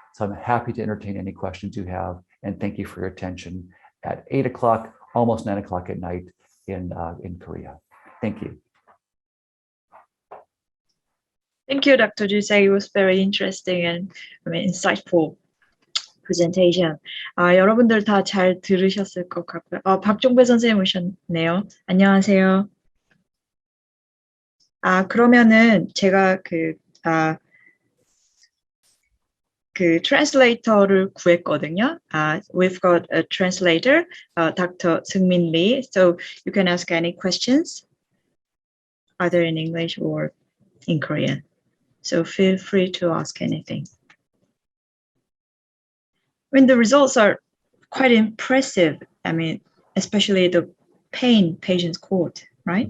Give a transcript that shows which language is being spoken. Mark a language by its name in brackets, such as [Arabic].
[English] So I'm happy to entertain any questions you have. And thank you for your attention at 8 o'clock, almost 9 o'clock at night in Korea. Thank you. Thank you, Dr. Dusek. It was very interesting and insightful presentation. [Korean] 여러분들 다 잘 들으셨을 것 같고요. 박종배 선생님 오셨네요. 안녕하세요. 그러면은 제가 그 translator를 구했거든요. [English] We've got a translator, Dr. Seungmin Lee. So you can ask any questions, either in English or in Korean. So feel free to ask anything. I mean, the results are quite impressive. I mean, especially the pain patients quote, right?